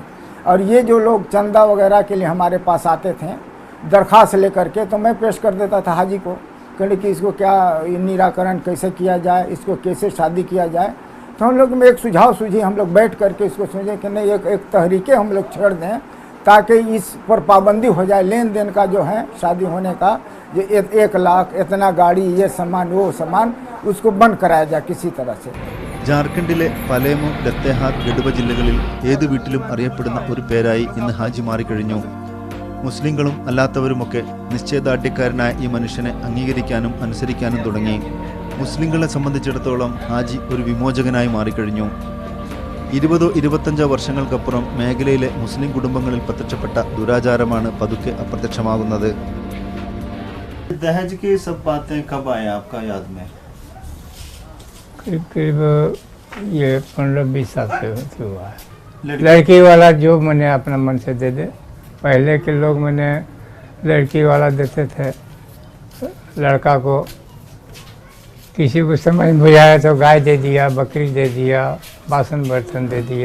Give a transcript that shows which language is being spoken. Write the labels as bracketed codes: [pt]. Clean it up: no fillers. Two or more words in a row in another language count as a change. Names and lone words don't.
[hi] और ये जो लोग चंदा वगैरह के लिए हमारे पास आते थे दरख्वास्त लेकर के, तो मैं पेश कर देता था हाजी को कि इसको क्या निराकरण कैसे किया जाए, इसको कैसे शादी किया जाए. तो हम लोग में एक सुझाव सूझी, हम लोग बैठ करके इसको सोचे कि नहीं एक तहरीके हम लोग छेड़ दें ताकि इस पर पाबंदी हो जाए. लेन देन का जो है शादी होने का, ये 1 लाख इतना गाड़ी ये सामान वो सामान उसको बंद कराया जाए किसी तरह से. [ml] ജാർഖണ്ഡിലെ പലേമു, ലത്തേഹാർ, ഗഡ്വ ജില്ലകളിൽ ഏത് വീട്ടിലും അറിയപ്പെടുന്ന ഒരു പേരായി ഇന്ന് ഹാജി മാറിക്കഴിഞ്ഞു. മുസ്ലിങ്ങളും അല്ലാത്തവരുമൊക്കെ നിശ്ചയദാർഢ്യക്കാരനായ ഈ മനുഷ്യനെ അംഗീകരിക്കാനും അനുസരിക്കാനും തുടങ്ങി. മുസ്ലിങ്ങളെ സംബന്ധിച്ചിടത്തോളം ഹാജി ഒരു വിമോചകനായി മാറിക്കഴിഞ്ഞു. 20-25 വർഷങ്ങൾക്കപ്പുറം മേഖലയിലെ മുസ്ലിം കുടുംബങ്ങളിൽ പ്രത്യക്ഷപ്പെട്ട ദുരാചാരമാണ് പതുക്കെ അപ്രത്യക്ഷമാകുന്നത്. [hi] ദഹജ് की सब बातें कब आए आपका याद में? करीब ये 15-20 साल से हुआ है. लड़की वाला जो मैंने अपना मन से दे दे. पहले के लोग मैंने लड़की वाला देते थे, लड़का को किसी को समझ में बुझाया तो गाय दे दिया, बकरी दे दिया, बासन बर्तन दे दिया.